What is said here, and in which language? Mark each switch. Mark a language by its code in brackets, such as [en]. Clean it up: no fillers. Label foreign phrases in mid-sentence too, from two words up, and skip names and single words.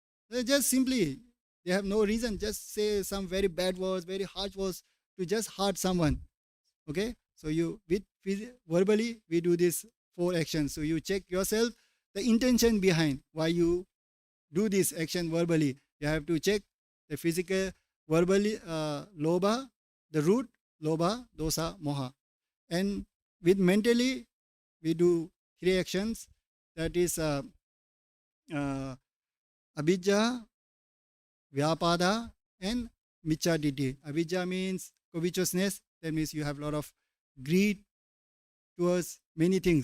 [en] They just simply, they have no reason, just say some very bad words, very harsh words to just hurt someone. Okay, so you with verbally we do these four actions. So you check yourself the intention behind why you do this action verbally. You have to check the physical, verbally, lobha, the root, [pi] lobha, dosa, moha. [en] And with mentally, we do three actions. That is uh, [pi] abhijja, vyapada, [en] and michaditi. Abhijja means covetousness. That means you have a lot of greed towards many things.